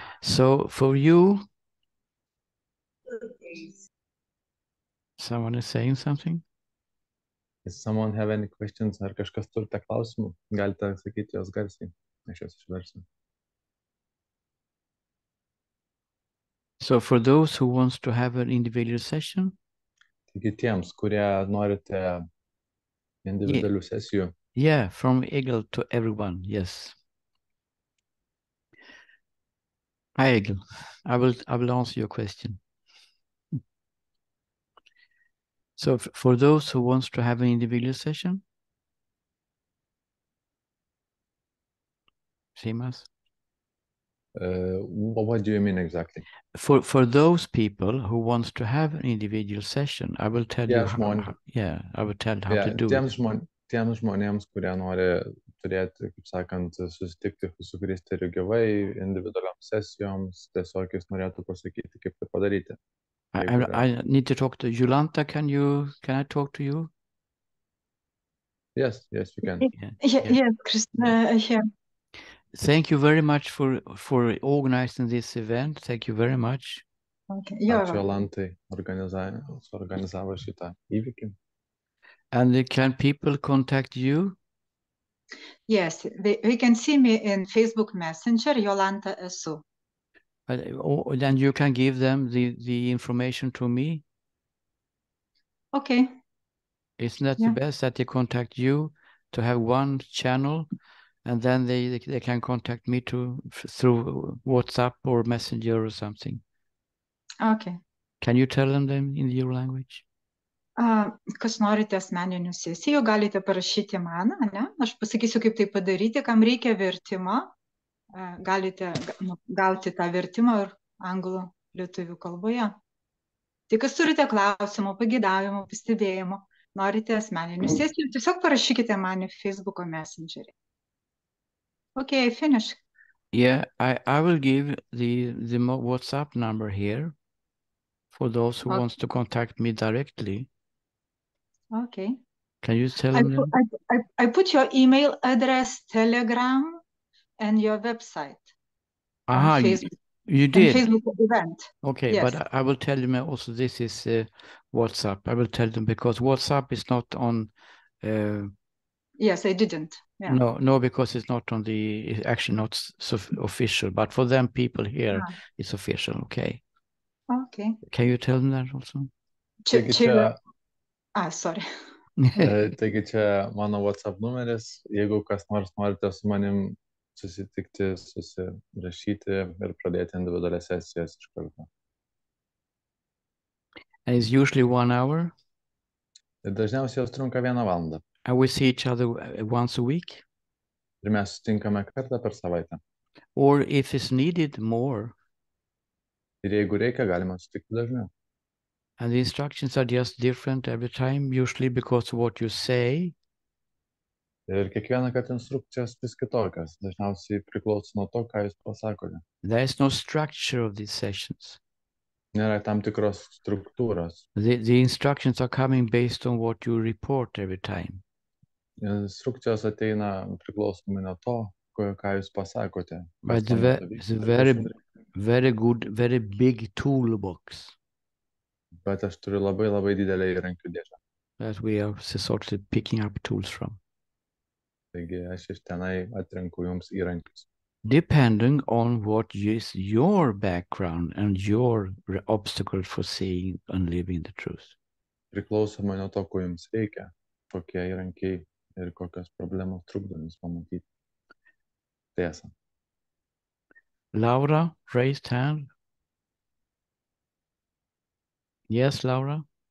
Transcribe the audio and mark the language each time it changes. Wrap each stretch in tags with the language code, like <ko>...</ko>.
<en>So for you, someone is saying something? If someone have any questions</en> <lt>ar kažkas turite klausimų, galite sakyti jos garsiai. Aš juos išversiu.</lt> <en>So for those who wants to have an individual session,</en> <lt>Taigi tiems, kurie norite individualių sesijų,</lt> <en>yeah, from Egil to everyone, yes. Hi, Egil. I will answer your question. So for those who wants to have an individual session, Simas? what do you mean exactly? For those people who wants to have an individual session, I will tell you how, yeah, I will tell how to do</en> <lt>tiems</lt> <en>it.</en> <lt>Tiems žmonėms, kurie nori turėti, kaip sakant, susitikti su Kristeriu gyvai, individualiams sesijoms, tiesiog jis norėtų pasakyti, kaip tai padaryti.</lt> <en>I need to talk to Jolanta. Can I talk to you? Yes, you can. Yes, Christina, here. Thank you very much for organizing this event. Thank you very much. Okay.</en> <lt>Ačiū Jolantai, suorganizavo šitą įvykį.</lt> <en>And can people contact you? Yes, they can see me in Facebook Messenger, Jolanta Esu. Then you can give them the information to me. Okay. Isn't that the best that they contact you to have one channel, and then they can contact me through WhatsApp or Messenger or something? Okay. Can you tell them in your language?</en> <lt>Kas norite asmeninių sesijų, galite parašyti man, ne? Aš pasakysiu, kaip tai padaryti, kam reikia vertimą, galite gauti tą vertimą ir anglų lietuvių kalboje. Tai kas turite klausimų, pagėdavimų, pastebėjimų, norite asmeninių sesijų, tiesiog parašykite man į Facebook'o Messengerį.</lt> <en>Okay, finish. Yeah, I will give the WhatsApp number here for those who wants to contact me directly. Okay. Can you tell them? I put your email address, Telegram, and your website. Aha, Facebook, you did. Facebook event. Okay, yes. But I will tell them also this is WhatsApp. I will tell them because WhatsApp is not on. Yes, I didn't. Yeah. No, because it's not on it's actually not so official. But for them people here, it's official. Okay. Okay. Can you tell them that also? Sorry.</en> <lt>Taigi čia mano WhatsApp numeris. Jeigu kas nors norite su manim susitikti, susirašyti ir pradėti individualias sesijas iš karto.</lt> <en>And it's usually 1 hour?</en> <lt>Ir dažniausiai jos trunka 1 valandą.</lt> <en>And we see each other once a week?</en> <lt>Ir mes sutinkame kartą per savaitę.</lt> <en>Or if it's needed, more.</en> <lt>Ir jeigu reikia, galima sutikti dažniau.</lt> <en>And the instructions are just different every time, usually because of what you say.</en> <lt>Ir kiekvieną kartą instrukcijos vis kitokios, dažniausiai priklauso nuo to, ką jūs pasakote.</lt> <en>There is no structure of these sessions.</en> <lt>Nėra tam tikros struktūros.</lt> <en>The instructions are coming based on what you report every time.</en> <lt>Instrukcijos ateina priklausomai nuo to, ką jūs pasakote.</lt> <en>But it's a very good, very big toolbox.</en> <lt>Bet aš turiu labai didelę įrankių dėžę.</lt> <en>That we are sort of picking up tools from.</en> <lt>Taigi aš iš tenai atrenku jums įrankius.</lt> <en>Depending on what is your background and your obstacle for seeing and living the truth.</en> <lt>Priklausomai nuo to, ko jums reikia, kokie įrankiai ir kokios problemos trukdo jums pamatyti tiesą.</lt> <en>Laura, raised hand. Yes, Laura?</en>